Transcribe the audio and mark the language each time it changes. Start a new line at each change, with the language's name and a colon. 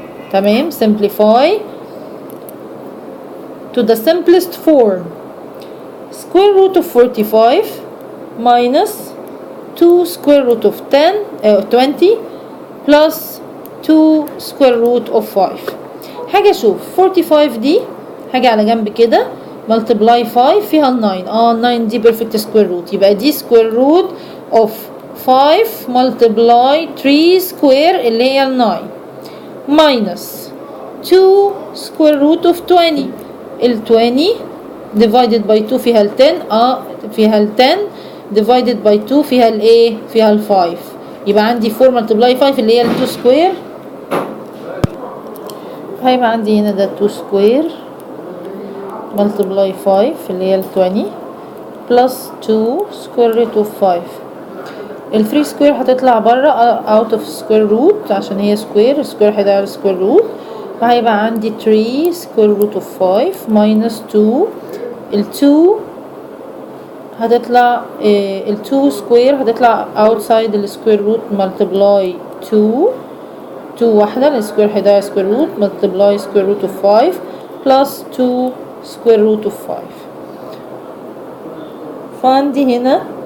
Arabic: تمام.
English: simplify to the simplest form. square root of 45 minus 2 square root of 20 plus 2 square root of 5.
Arabic: حاجة اشوف 45 دي حاجة على جنب كده multiply 5 فيها ال 9. 9 دي perfect
English: square root يبقى دي square root of 5 multiply 3 square
Arabic: اللي هي ال 9
English: minus 2 square root of 20.
Arabic: ال 20 divided by 2 فيها ال 10. فيها ال 10 divided by 2 فيها ال ايه؟ فيها ال 5. يبقى عندي 4 multiply 5 اللي هي ال 2 square. هيبقى عندي هنا ده
English: 2 square multiply 5
Arabic: اللي هي ال 20
English: plus 2 square root of 5.
Arabic: ال 3 square هتطلع بره
English: out of square root
Arabic: عشان هي square. square هيضيع square root فهيبقى عندي
English: 3 square root of 5 minus 2.
Arabic: ال 2 هتطلع ال 2 square هتطلع outside ال square root multiply 2 واحدة السكوير هيضيع square root multiply square root of 5
English: plus 2 square root of 5.
Arabic: فعندي هنا